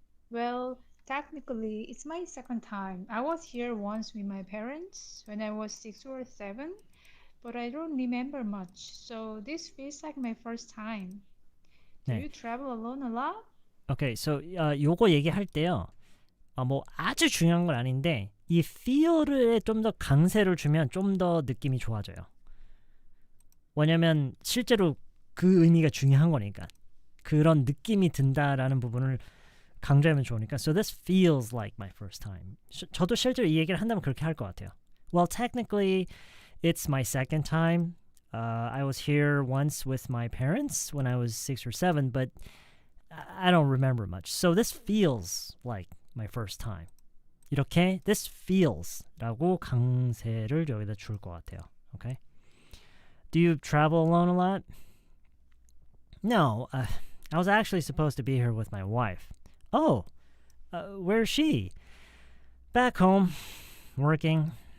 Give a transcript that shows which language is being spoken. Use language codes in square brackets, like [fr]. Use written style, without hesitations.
[en] Well, technically, it's my second time. I was here once with my parents when I was 6 or 7, but I don't remember much. So this feels like my first time. Do [ko] 네. [en] you travel alone a lot? Okay, so [ko] 요거 얘기할 때요. 뭐 아주 중요한 건 아닌데 이 feel에 좀 더 강세를 주면 좀 더 느낌이 좋아져요. 왜냐면 실제로 그 의미가 중요한 거니까. 그런 느낌이 든다라는 부분을 강조하면 좋으니까. [en] So this feels like my first time. [ko] 저도 실제로 이 얘기를 한다면 그렇게 할 것 같아요. [en] Well, technically, it's my second time. I was here once with my parents when I was 6 or 7, but I don't remember much. So this feels like my first time. [ko] 이렇게 this feels라고 강세를 여기다 줄 것 같아요. [en] Okay? Do you travel alone a lot? No, I was actually supposed to be here with my wife. Oh, where's she? Back home, working.